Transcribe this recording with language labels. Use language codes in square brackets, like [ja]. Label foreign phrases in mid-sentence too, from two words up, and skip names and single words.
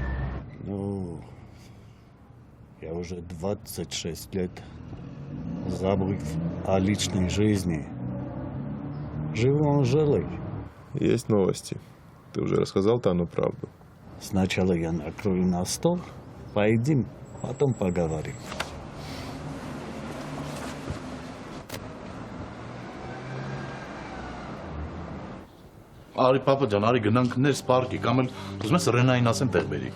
[ru] ну, я уже 26 лет забыв о личной жизни. Живу Анжелой. Есть новости. Ты уже рассказал Тану правду. Сначала я накрою на стол, поедим, потом поговорим. [hy] Արի պապա ջան, արի գնանք ներս պարկի, կամ էլ ուզում ես Ռենային ասեմ տեղ բերի։